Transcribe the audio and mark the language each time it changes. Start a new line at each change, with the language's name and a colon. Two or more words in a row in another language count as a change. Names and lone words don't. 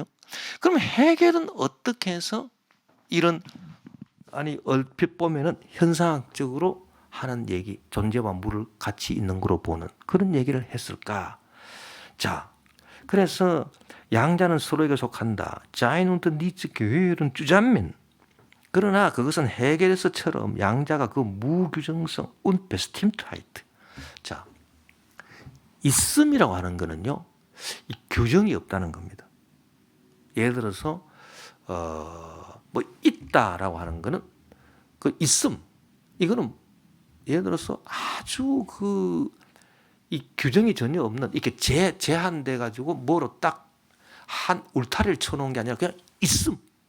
Korean: 그럼 헤겔은 어떻게 해서 이런 얼핏 보면은 현상학적으로 하는 얘기, 존재와 무를 같이 있는 거로 보는 그런 얘기를 했을까? 자, 그래서 양자는 서로에게 속한다.
German: 자인 und nichts gehören zusammen.
Korean: 그러나 그것은 헤겔에서처럼 양자가 그 무규정성
German: und Bestimmtheit.
Korean: 자, 있음이라고 하는 거는요, 이 규정이 없다는 겁니다. 예를 들어서 뭐 있다라고 하는 거는 그 있음, 이거는 예를 들어서 아주 이 규정이 전혀 없는, 이렇게 제한돼 가지고 뭐로 딱 한 울타리를 쳐놓은 게 아니라 그냥 있음.